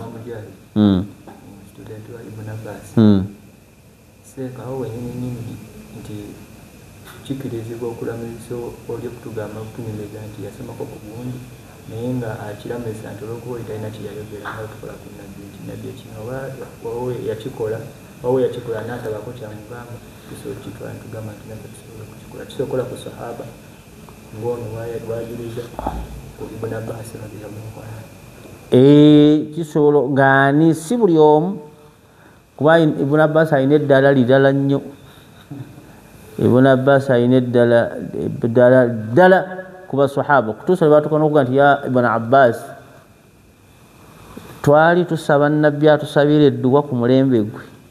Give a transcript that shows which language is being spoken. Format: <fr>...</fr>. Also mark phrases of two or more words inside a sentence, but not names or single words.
<lg>seekawo wenyini nyingi nti kikirizibwa okulamiriza oli okutugamba okutunyumiriza nti yasomako ku gundi naye nga akiramiriza nti olwokuba oli talina kyeyayogera nga tukola ku nabbi nti nabbi ekino oba yakikola n'atabako kyamugamba tusobola kitwala ntugamba nti nabbi tusobola kukikola kisobola ku sahaba ng'ono bwajiriza ibn Abbas</lg> <ar>رضي الله عنه</ar> <lg>kisobola ng'ani si buli omu kuba ibn Abbas alina eddala lidala nnyo ibn Abbas alina eddala kuba sahaba kutuusa lwebatuuka n'okuga nti ya ibn Abbas twali tusaba nabbi atusabira edduwa ku mulembe gwe</lg>